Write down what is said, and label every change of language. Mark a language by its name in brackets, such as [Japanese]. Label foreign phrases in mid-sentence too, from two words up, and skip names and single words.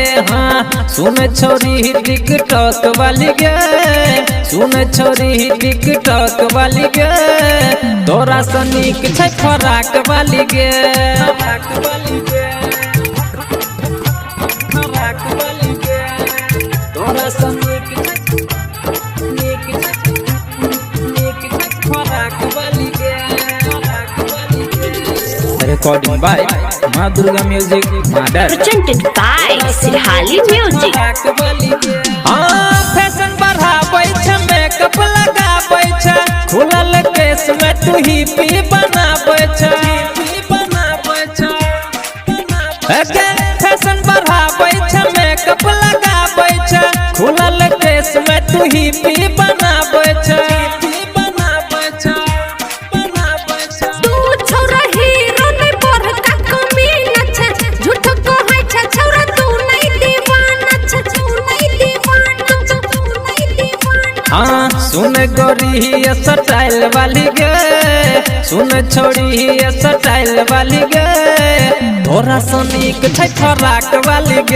[Maithili] हाँ सुन छोरी टिकटॉक वाली गे, सुन छोरी टिकटॉक वाली गे, तोरा सनीक छ फराक वाली गे, फराक वाली गे, फराक वाली गे, तोरा सनीक [English] recording by Ma Durga Music Mother, presented by Sirhali Music। [Maithili] फैशन बढ़ाबै छ, मेकअप लगाबै छ, खुलल केस में तू ही पी बनाबै छ, बनाबै छ, फैशन बढ़ाबै छ, मेकअप लगाबै छ, खुलल केस में तू ही पी बनाबै छ। सुन गोरी स्टाइल वाली गे, सुन छोड़ी स्टाइल वाली गे, तोरा सनीक छ फराक वाली गे।